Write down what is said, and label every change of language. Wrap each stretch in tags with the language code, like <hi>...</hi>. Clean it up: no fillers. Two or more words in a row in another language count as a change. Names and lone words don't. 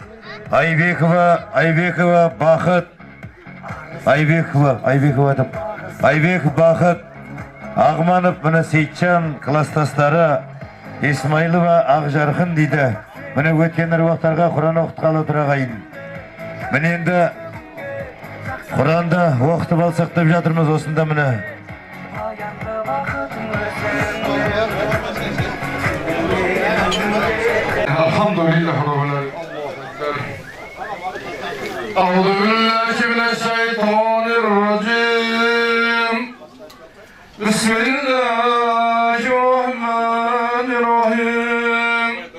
<kk>Айбекова Бақыт, Айбеков Бақыт, Ағманов мына Сейтжан кластастары, Исмайлова Ақжарқын дейді. Міне өткен аруақтарға Құран оқытқалы тұрағайын. Міне енді Құранды оқытып алсақ деп жатырмыз осында міне.</kk> <ar>Alhamdulillah أعوذ بالله من الشيطان الرجيم بسم الله الرحمن الرحيم</ar>